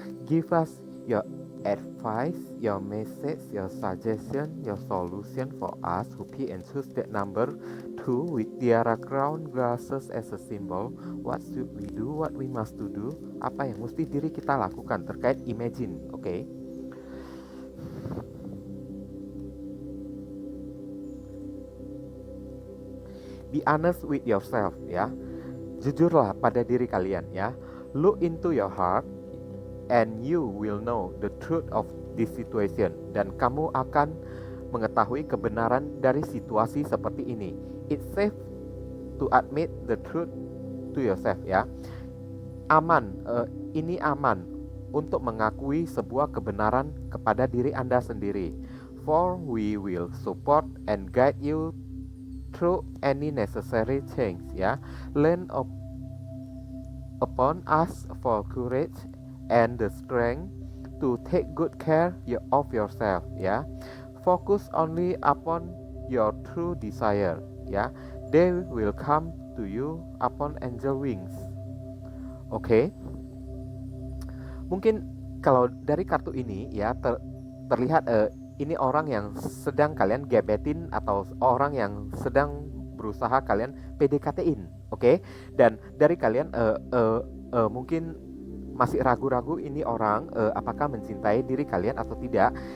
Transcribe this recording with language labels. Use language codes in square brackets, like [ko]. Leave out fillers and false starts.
[en] Give us your advice, your message, your suggestion, your solution for us who pick and choose that number 2 with tiara crown glasses as a symbol. What should we do? What we must to do? [id] Apa yang mesti diri kita lakukan terkait imagine? [en] Oke. Be honest with yourself ya. [id] Jujurlah pada diri kalian ya. [en] Look into your heart and you will know the truth of this situation. [id] Dan kamu akan mengetahui kebenaran dari situasi seperti ini. [en] It's safe to admit the truth to yourself ya. [id] Aman, ini aman untuk mengakui sebuah kebenaran kepada diri Anda sendiri. [en] For we will support and guide you through any necessary change ya. Learn upon us for courage and the strength to take good care of yourself ya. Focus only upon your true desire ya. They will come to you upon angel wings. Oke. [id] Mungkin kalau dari kartu ini ya terlihat ini orang yang sedang kalian gebetin atau orang yang sedang berusaha kalian PDKT-in, oke? Dan dari kalian mungkin masih ragu-ragu ini orang apakah mencintai diri kalian atau tidak.